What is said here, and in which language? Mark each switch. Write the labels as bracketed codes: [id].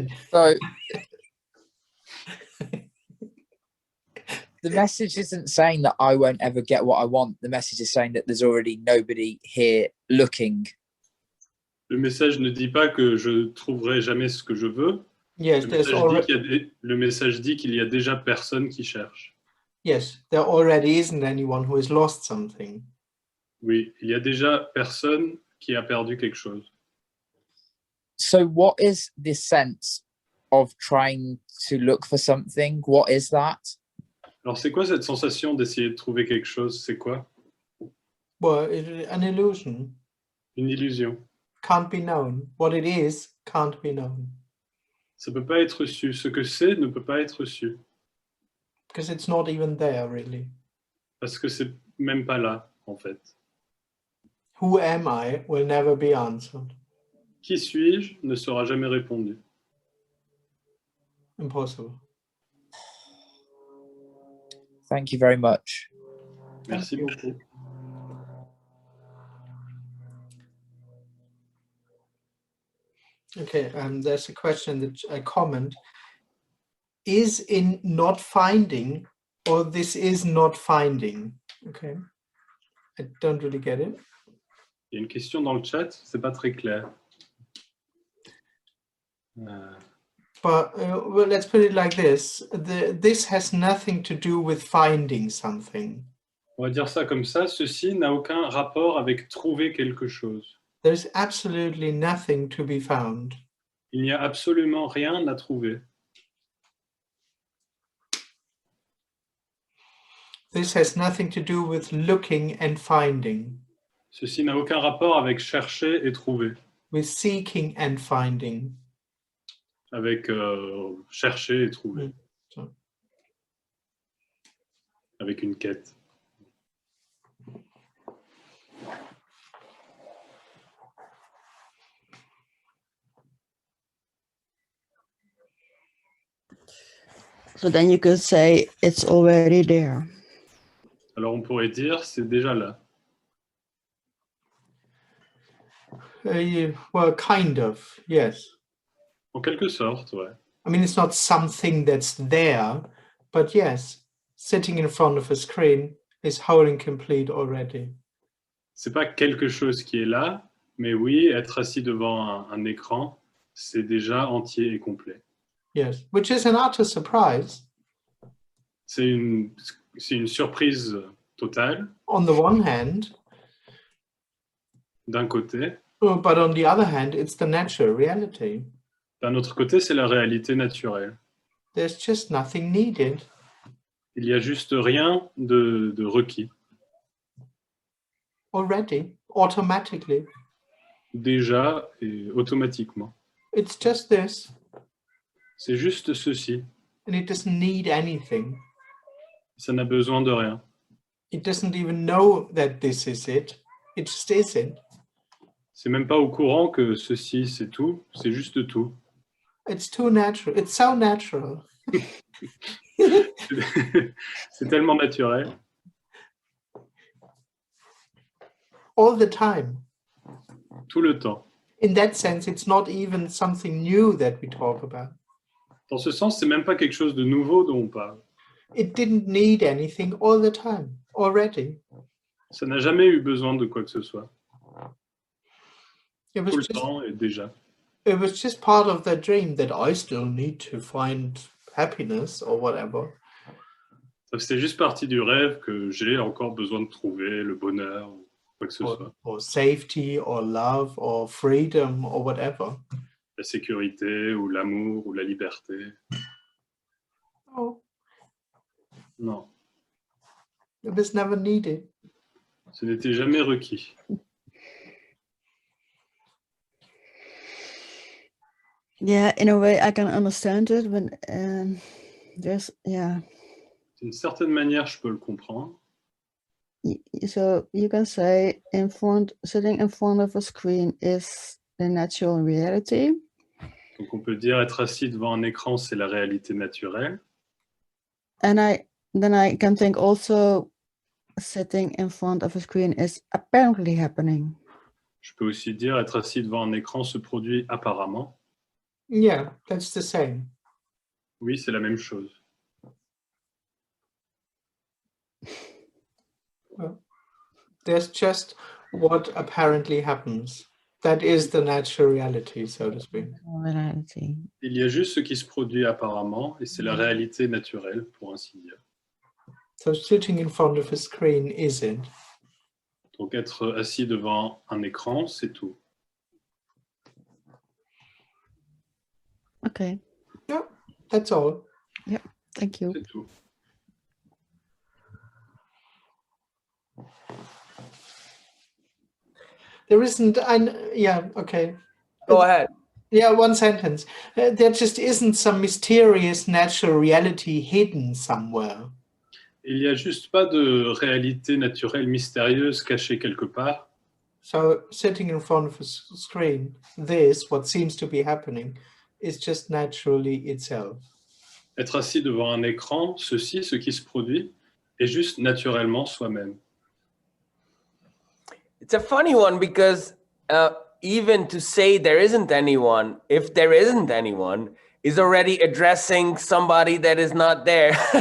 [en] So the message isn't saying that I won't ever get what I want. The message is saying that there's already nobody here looking. [fr] Le message ne dit pas que je trouverai jamais ce que je veux. [en] Yes, [fr] Le message dit qu'il y a déjà personne qui cherche. [en] Yes, there already isn't anyone who has lost something. [fr] Oui, il y a déjà personne qui a perdu quelque chose. [en] So what is the sense of trying to look for something? What is that? [fr] Alors, c'est quoi cette sensation d'essayer de trouver quelque chose? C'est quoi? [en] Well, an illusion. [fr] Une illusion. [en] Can't be known. What it is can't be known. [fr] Ça peut pas être su. Ce que c'est ne peut pas être su. [en] Because it's not even there, really. [fr] Parce que c'est même pas là, en fait. [en] Who am I will never be answered. [fr] Qui suis-je ne sera jamais répondu. Impossible. [en] Thank you very much. [fr] Merci beaucoup. [en] Okay, there's a question that I comment. Is in not finding, or this is not finding? Okay, I don't really get it. [fr] Il y a une question dans le chat, c'est pas très clair. [en] But well, let's put it like this. This has nothing to do with finding something. [fr] On va dire ça comme ça, ceci n'a aucun rapport avec trouver quelque chose. [en] There's absolutely nothing to be found. [fr] Il n'y a absolument rien à trouver. [en] This has nothing to do with looking and finding. [fr] Ceci n'a aucun rapport avec chercher et trouver. [en] With seeking and finding. [fr] Avec chercher et trouver. [en] So. [fr] Avec une quête. [en] So then you could say it's already there. [fr] Alors on pourrait dire c'est déjà là. [en] Well, kind of, yes. [fr] En quelque sorte, ouais. [en] I mean, it's not something that's there, but yes, sitting in front of a screen is whole and complete already. [fr] C'est pas quelque chose qui est là, mais oui, être assis devant un écran, c'est déjà entier et complet. [en] Yes, which is an utter surprise. [fr] C'est une surprise totale. [en] On the one hand. [fr] D'un côté. [en] But on the other hand, it's the natural reality. [fr] D'un autre côté, c'est la réalité naturelle. [en] There's just nothing needed. [fr] Il n'y a juste rien de requis. [en] Already, automatically. [fr] Déjà et automatiquement. [en] It's just this. [fr] C'est juste ceci. [en] And it doesn't need anything. [fr] Ça n'a besoin de rien. [en] It doesn't even know that this is it. It just isn't. [fr] C'est même pas au courant que ceci, c'est tout. C'est juste tout. [en] It's too natural. It's so natural. [fr] C'est tellement naturel. [en] All the time. [fr] Tout le temps. [en] In that sense, it's not even something new that we talk about. [fr] Dans ce sens, c'est même pas quelque chose de nouveau dont on parle. [en] It didn't need anything all the time already. [fr] Ça n'a jamais eu besoin de quoi que ce soit. [en] It [fr] Tout [en] was [fr] le temps et déjà. [en] it was just part of the dream that I still need to find happiness or whatever. [fr] C'est juste partie du rêve que j'ai encore besoin de trouver le bonheur ou quoi que ce soit. [en] Or safety or love or freedom or whatever. [fr] La sécurité ou l'amour ou la liberté. [en] Oh, [fr] Non, [en] it was never needed. [fr] ce n'était jamais requis. [en] Yeah, in a way, I can understand it when there's, yeah. [fr] D'une certaine manière, je peux le comprendre. [en] So you can say sitting in front of a screen is the natural reality. [fr] Donc on peut dire être assis devant un écran, c'est la réalité naturelle. [en] And then I can think also sitting in front of a screen is apparently happening. [fr] Je peux aussi dire être assis devant un écran se produit apparemment. [en] Yeah, that's the same. [fr] Oui, c'est la même chose. [en] Well, there's just what apparently happens. That is the natural reality, so to speak. Reality. [fr] Il y a juste ce qui se produit apparemment et c'est la réalité naturelle, pour ainsi dire. [en] So sitting in front of a screen is it. [fr] Donc être assis devant un écran, c'est tout. [en] Okay. Yeah, that's all. Thank you. [fr] C'est tout. [en] There isn't, yeah, okay. Go ahead. Yeah, one sentence. There just isn't some mysterious natural reality hidden somewhere. [fr] Il n'y a juste pas de réalité naturelle mystérieuse cachée quelque part. [en] So sitting in front of a screen, this, what seems to be happening, is just naturally itself. [fr] Être assis devant un écran, ceci, ce qui se produit, est juste naturellement soi-même. [en] It's a funny one because even to say there isn't anyone, if there isn't anyone, is already addressing somebody that is not there.